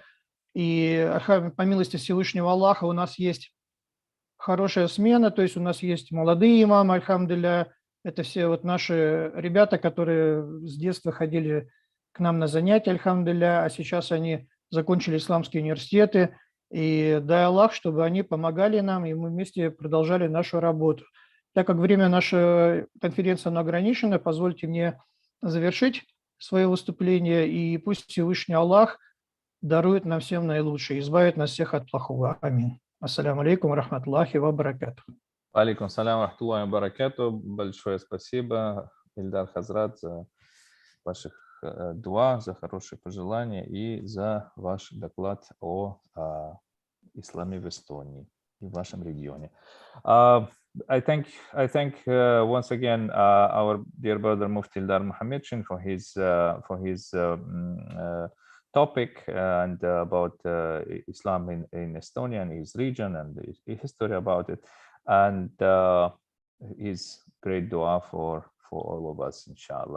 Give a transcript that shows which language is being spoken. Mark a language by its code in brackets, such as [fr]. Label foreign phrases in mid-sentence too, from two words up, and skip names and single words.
[ru] И по милости Всевышнего Аллаха у нас есть хорошая смена, то есть у нас есть молодые имамы, альхамдулилля, это все вот наши ребята, которые с детства ходили к нам на занятия, альхамдулилля, а сейчас они закончили исламские университеты, и дай Аллах, чтобы они помогали нам, и мы вместе продолжали нашу работу. Так как время нашей конференции ограничено, позвольте мне завершить свое выступление, и пусть Всевышний Аллах дарует нам всем наилучшее, избавит нас всех от плохого. Аминь. [ar] السلام عليكم رحمة الله وبركاته. عليكم السلام رحمة الله وبركاته. [ru] Большое спасибо, Ильдар Хазрат, за ваших дуа, за хорошие пожелания и за ваш доклад о исламе в Эстонии и в вашем регионе. [en] I thank once again our dear brother Mufti Ildar Muhammedshin for his topic and about Islam in Estonia and his region and the history about it, and his great dua for all of us, inshallah.